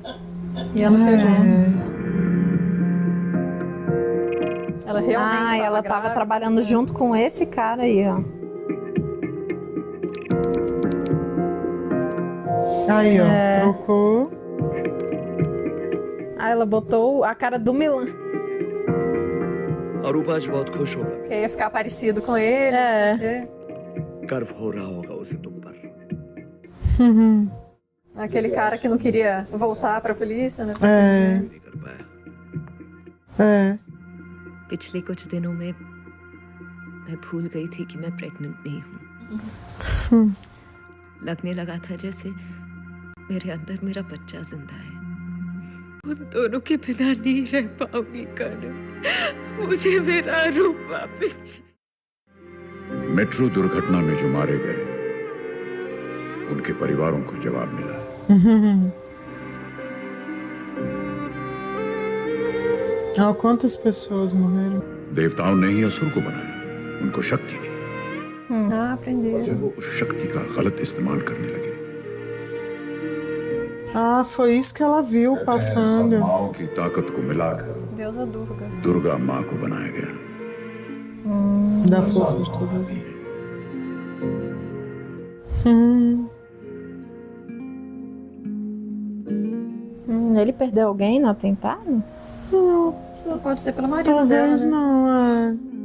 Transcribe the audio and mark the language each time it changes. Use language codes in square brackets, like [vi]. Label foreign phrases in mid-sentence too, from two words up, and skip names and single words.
[pt] E ela pegou. Ela realmente ela tava grávida. trabalhando junto com esse cara aí, ó. Aí, ó. Trocou. Aí ela botou a cara do Milan. [hi] अरूपा आज बहुत खुश होगा। [pt] Que ia ficar parecido com ele. [hi] गर्व हो रहा होगा उसे तुम पर। [pt] Aquele cara que não queria voltar pra polícia, né? [hi] पिछले कुछ दिनों में मैं भूल गई थी कि मैं प्रेग्नेंट नहीं हूँ। लगने लगा था जैसे मेरे अंदर मेरा बच्चा जिंदा है। उन दोनों के बिना नहीं रह पाऊंगी करण। मुझे मेरा रूप वापस चाहिए। मेट्रो दुर्घटना में जो मारे गए उनके परिवारों को जवाब मिला। [pt] Ah, quantas pessoas morreram? [hi] देवताओं ने ही असुर को बनाया, उनको शक्ति दी। [pt] Ah, aprendeu. [hi] जब वो उस शक्ति का गलत इस्तेमाल करने लगे [pt] Ah, foi isso que ela viu passando. [hi] माओ की ताकत को मिलाकर [pt] Deusa Durga. [hi] दुर्गा माँ को बनाया गया। [pt] Da força de todas. Ele perdeu alguém no atentado? Não pode ser pelo marido Talvez dela, né? não,